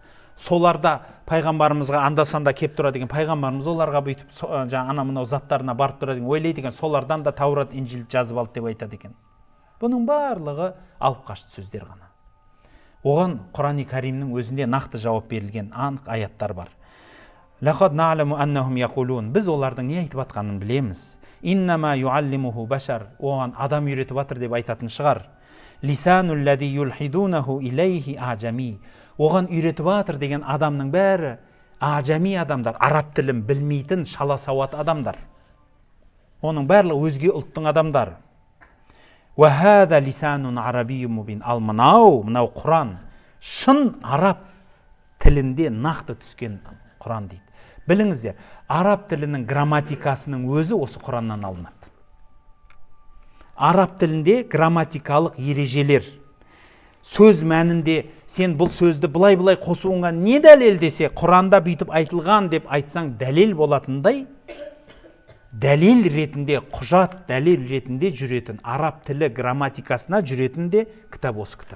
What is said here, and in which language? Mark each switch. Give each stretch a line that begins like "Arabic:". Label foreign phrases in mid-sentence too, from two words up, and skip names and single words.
Kazakh: Соларда пайғамбарымызға анда-санда кеп тұрады екен. Пайғамбарымыз оларға бүйтіп мынау заттарына барып тұрады екен. Ойлайды екен, солардан да Таурат, Инжил жазып алды деп айтады екен. Бұның барлығы алып қашты сөздер ғана. Оған Құран-ы Кәримнің өзінде нақты жауап берілген анық аяттар бар.
Arabic: لقد نعلم أنهم يقولون.
Kazakh: Біз олардың не айтып жатқанын білеміз.
Arabic: إنما يعلمه بشر.
Kazakh: Оған адам үйретіп жатыр деп айтатын шығар.
Arabic: لسان الذي يلحدون إليه أعجمي.
Kazakh: Оған үйретіп жатыр деген адамның бәрі ажами адамдар, араб тілін білмейтін шала сауат адамдар. Оның барлығы өзге ұлттың адамдары.
Arabic: وهذا لسان عربي مبين.
Kazakh: Ал мынау Құран шын араб тілінде нақты түскен Құран дейді. Біліңіздер, араб тілінің грамматикасының өзі осы Құраннан алынады. Араб тілінде грамматикалық ережелер, сөз мәнінде сен бұл сөзді былай қосуыңа не дәлел десе, Құранда бүйтіп айтылған деп айтсаң дәлел болатындай, дәлел ретінде, құжат дәлел ретінде жүретін, араб тілі грамматикасына жүретін де кітап осы кітап.